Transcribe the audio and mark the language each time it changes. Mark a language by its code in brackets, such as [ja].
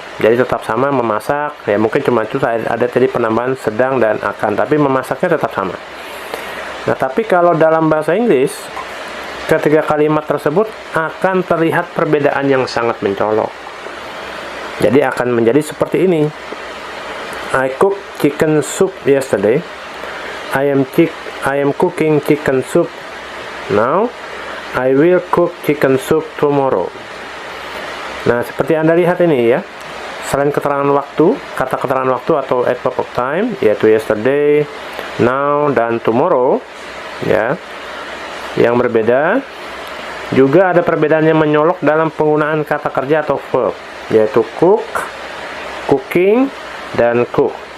[id] Jadi tetap sama memasak, ya mungkin cuma itu ada tadi penambahan sedang dan akan, tapi memasaknya tetap sama. Nah, tapi kalau dalam bahasa Inggris, ketiga kalimat tersebut akan terlihat perbedaan yang sangat mencolok. Jadi akan menjadi seperti ini. [en] I cooked chicken soup yesterday. I am cooking chicken soup now. I will cook chicken soup tomorrow. [id] Nah, seperti Anda lihat ini ya. Selain keterangan waktu, kata keterangan waktu atau adverb of time, yaitu yesterday, now, dan tomorrow, ya. Yang berbeda, juga ada perbedaan yang menyolok dalam penggunaan kata kerja atau verb, yaitu cook, cooking, dan cook.